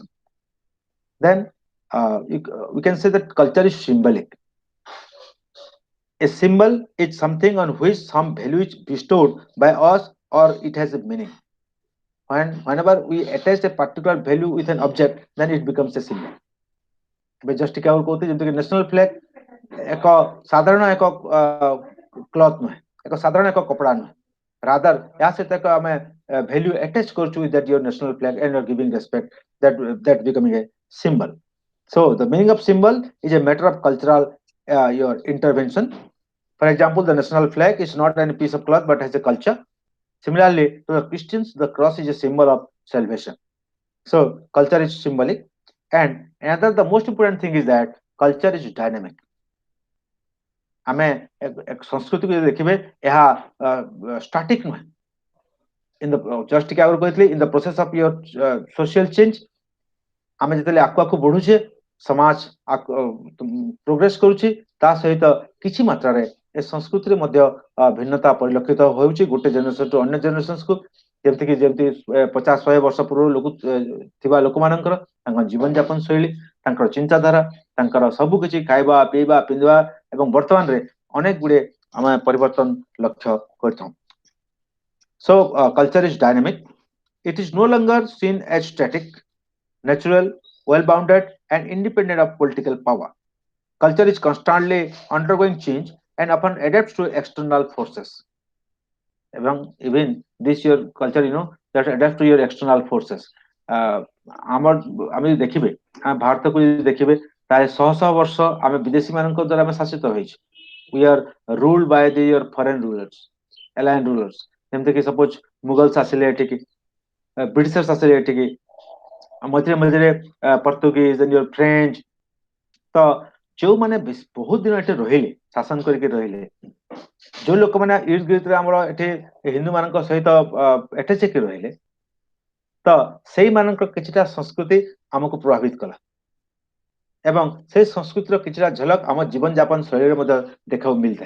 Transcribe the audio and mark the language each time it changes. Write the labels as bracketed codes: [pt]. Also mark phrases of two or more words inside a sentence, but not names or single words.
[en] Then we can say that culture is symbolic. A symbol is something on which some value is bestowed by us or it has a meaning. Whenever we attach a particular value with an object, then it becomes a symbol. [or] जस्ट क्या କହୁଛି ଯେମିତିକି [en] national flag [or] ଏକ ସାଧାରଣ ଏକ କ୍ଲଥ ନୁହେଁ, ଏକ ସାଧାରଣ ଏକ କପଡ଼ା ନୁହେଁ, ରାଦର ଏହା ସହିତ ଏକ ଆମେ [en] value attach [or] କରୁଛୁ [en] with that your national flag and you're giving respect, that becoming a symbol. So the meaning of symbol is a matter of cultural your intervention. For example, the national flag is not any piece of cloth but has a culture. Similarly, to the Christians, the cross is a symbol of salvation. So culture is symbolic. And another, the most important thing is that culture is dynamic. [or] ଆମେ ସଂସ୍କୃତିକୁ ଯଦି ଦେଖିବେ ଏହା static ନୁହେଁ. [en] In the just [or] ଟିକେ ଆଗରୁ କହିଥିଲି, [en] in the process of your social change, [or] ଆମେ ଯେତେବେଳେ ଆଗକୁ ଆଗକୁ ବଢୁଛେ, ସମାଜ ପ୍ରୋଗ୍ରେସ କରୁଛି, ତା ସହିତ କିଛି ମାତ୍ରାରେ ଏ ସଂସ୍କୃତିରେ ମଧ୍ୟ ଭିନ୍ନତା ପରିଲକ୍ଷିତ ହେଉଛି ଗୋଟେ [en] generation to [or] ଅନ୍ୟ ଜେନେରେସନ୍ସକୁ. ଯେମିତି 50-100 ବର୍ଷ ପୂର୍ବରୁ ଥିବା ଲୋକମାନଙ୍କର ତାଙ୍କ ଜୀବନ ଯାପନ ଶୈଳୀ, ତାଙ୍କର ଚିନ୍ତାଧାରା, ତାଙ୍କର ସବୁ କିଛି ଖାଇବା ପିଇବା ପିନ୍ଧିବା ଏବଂ ବର୍ତ୍ତମାନରେ ଅନେକ ଗୁଡ଼ିଏ ଆମେ ପରିବର୍ତ୍ତନ ଲକ୍ଷ୍ୟ କରିଥାଉ. [en] So culture is dynamic. It is no longer seen as static, natural, well-bounded, and independent of political power. Culture is constantly undergoing change and often adapts to external forces. Even this your culture, that adapts to your external forces. [bn] আমার আমি [or] ଦେଖିବେ ଭାରତକୁ ଯଦି ଦେଖିବେ ପ୍ରାୟ ଶହ ଶହ ବର୍ଷ ଆମେ ବିଦେଶୀ ମାନଙ୍କ ଦ୍ୱାରା ଆମେ ଶାସିତ ହେଇଛୁ. [en] We are ruled by the your foreign rulers, alien rulers. [or] ଯେମିତିକି ସପୋଜ ମୁଗଲସ ଆସିଲେ ଏଠିକି, ବ୍ରିଟିଶର୍ସ ଆସିଲେ ଏଠିକି, ମଝିରେ ମଝିରେ ପର୍ତ୍ତୁଗୀଜ, ଫ୍ରେଞ୍ଚ. ତ ଯୋଉମାନେ ବହୁତ ଦିନ ଏଠି ରହିଲେ, ଶାସନ କରିକି ରହିଲେ, ଯୋଉ ଲୋକମାନେ ଇର୍ଦ ଗିର୍ଦରେ ଆମର ଏଠି ହିନ୍ଦୁ ମାନଙ୍କ ସହିତ ଆଟାଚ ହେଇକି ରହିଲେ, ତ ସେଇମାନଙ୍କ କିଛିଟା ସଂସ୍କୃତି ଆମକୁ ପ୍ରଭାବିତ କଲା ଏବଂ ସେଇ ସଂସ୍କୃତିର କିଛିଟା ଝଲକ ଆମ ଜୀବନ ଯାପନ ଶୈଳୀରେ ମଧ୍ୟ ଦେଖିବାକୁ ମିଳିଥାଏ.